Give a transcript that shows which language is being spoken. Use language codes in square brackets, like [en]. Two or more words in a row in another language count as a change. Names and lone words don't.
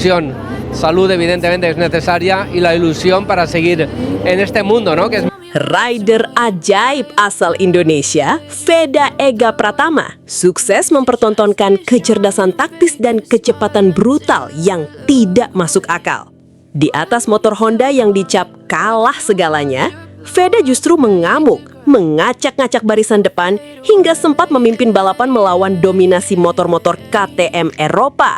[es] ilusión. Salud evidentemente es necesaria y la ilusión para seguir en este mundo, ¿no? Que es... [id] Rider ajaib asal Indonesia, Veda Ega Pratama, sukses mempertontonkan kecerdasan taktis dan kecepatan brutal yang tidak masuk akal. Di atas motor Honda yang dicap kalah segalanya, Veda justru mengamuk, mengacak-ngacak barisan depan hingga sempat memimpin balapan melawan dominasi motor-motor KTM Eropa.